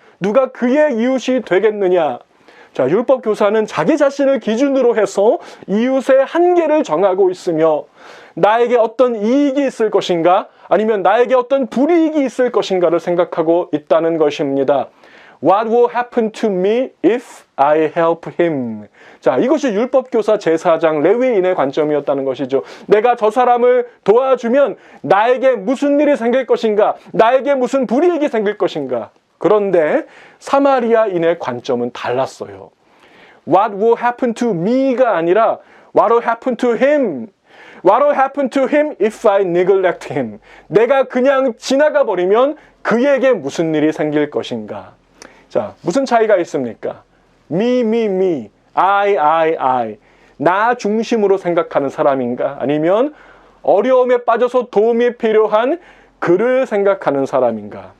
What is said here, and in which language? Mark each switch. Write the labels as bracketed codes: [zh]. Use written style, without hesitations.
[ko] 누가 그의 이웃이 되겠느냐? 자, 율법 교사는 자기 자신을 기준으로 해서 이웃의 한계를 정하고 있으며 나에게 어떤 이익이 있을 것인가 아니면 나에게 어떤 불이익이 있을 것인가를 생각하고 있다는 것입니다. [en] What will happen to me if I help him? [ko] 자, 이것이 율법교사 제사장 레위인의 관점이었다는 것이죠. 내가 저 사람을 도와주면 나에게 무슨 일이 생길 것인가? 나에게 무슨 불이익이 생길 것인가? 그런데 사마리아인의 관점은 달랐어요. [en] What will happen to me가 [ko] 아니라 [en] What will happen to him? What will happen to him if I neglect him? [ko] 내가 그냥 지나가 버리면 그에게 무슨 일이 생길 것인가? 자, 무슨 차이가 있습니까? [en] me, I. [ko] 나 중심으로 생각하는 사람인가? 아니면 어려움에 빠져서 도움이 필요한 그를 생각하는 사람인가?